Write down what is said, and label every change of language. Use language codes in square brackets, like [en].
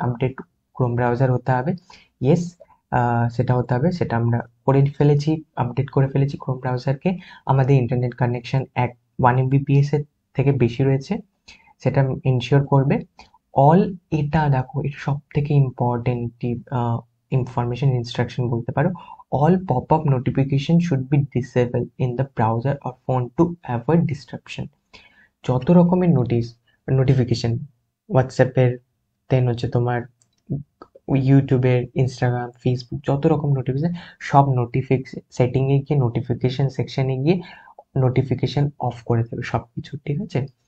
[bn] Update Chrome browser হতে হবে, yes, সেটা হতে হবে, সেটা আমরা করে ফেলেছি, আপডেট করে ফেলেছি ক্রোম ব্রাউজারকে। আমাদের ইন্টারনেট কানেকশন 1 MBPS এর থেকে বেশি রয়েছে, সেটা ইনশিওর করবে। অল, এটা দেখো, এটা সব থেকে ইম্পর্টেন্ট ইনফরমেশন, ইনস্ট্রাকশন বলতে পারো। [en] All pop-up notification should be disabled in the browser or phone to avoid disruption. [bn] যত রকমের নোটিফিকেশন, হোয়াটসঅ্যাপের, দেন হচ্ছে তোমার ইউটিউবের, ইনস্টাগ্রাম, ফেসবুক যত রকম নোটিফিকেশন, সব সেটিংয়ে গিয়ে নোটিফিকেশন সেকশনে গিয়ে নোটিফিকেশন অফ করে দেবে সব কিছু, ঠিক আছে?